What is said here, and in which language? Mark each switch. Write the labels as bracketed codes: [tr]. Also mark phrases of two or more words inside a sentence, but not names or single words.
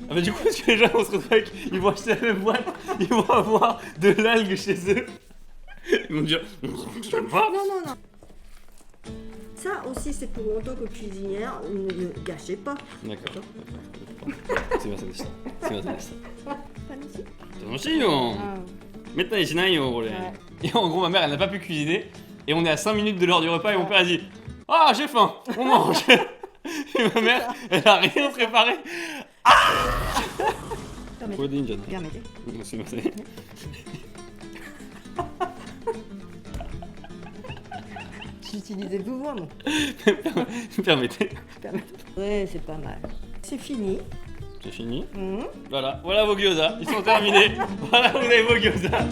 [fr] Ah bah du coup parce que les gens vont se retrouver avec, ils vont acheter la même boîte, ils vont avoir de l'algue chez eux. Ils vont dire ça fonctionne pas. Non. Ça aussi c'est pour en tant que cuisinière, ne gâchez pas. D'accord. C'est bien ça. Pas ici. [ja] 楽しいよ。 [fr] Ah. [ja] めったにしないよこれ。 [fr] Ouais. Et en gros ma mère elle n'a pas pu cuisiner et on est à 5 minutes de l'heure du repas et mon père a dit ah j'ai faim, on mange. Et ma mère elle a rien préparé. Permettez. [ja] これでいいんじゃない？ [fr] Permettez. [ja] すいません。 [fr] J'utilisais beaucoup moi. Permettez. Ouais, c'est pas mal. C'est fini. C'est fini. Mhm. Voilà vos gyoza, ils sont terminés. Voilà, vous avez vos gyoza.